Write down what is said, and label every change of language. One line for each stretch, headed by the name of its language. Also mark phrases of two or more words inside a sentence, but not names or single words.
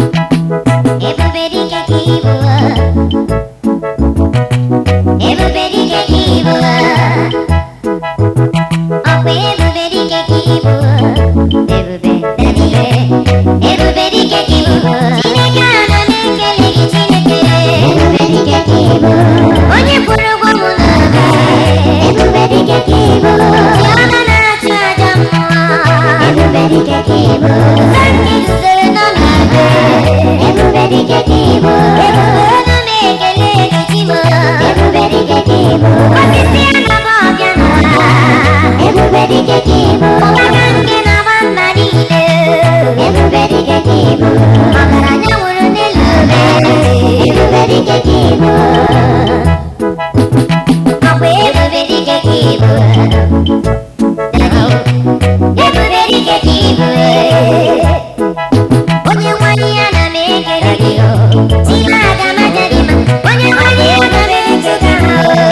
English: Everybody get evil. Everybody get evil. Oh, everybody get evil. Everybody, everybody get evil.
Igbo: Chineke ana na-ekele gị, Chineke.
English: Everybody get evil.
Igbo: Onye kwụrụ ụgwọ mụ na gị.
English: Everybody get evil.
Igbo: Chiọma na-achụ aja mmụọ.
English: Everybody get evil.
Igbo: Sanke duzere nọ na gị.
English: Everybody get evil.
Igbo: Ebube ọnụ m ekele gị, Chimo.
English: Everybody get evil.
Igbo: Osisi a na-agba ọbịa n'ụwa.
English: Everybody get evil.
Igbo: Ụwa ka nke na-agba mma niile.
English: Everybody get evil.
Igbo: Ọgaranya nwụrụ n'elu obe.
English: Everybody get evil.
Igbo: Ọ bụ ebube dị ka ebube. Daddy, ebube dị ka ebube. Onye nwe anyị, ana m ekele gị, o. Chi m aga m aja gị mma. Onye nwe anyị, ana m eche ka m, o.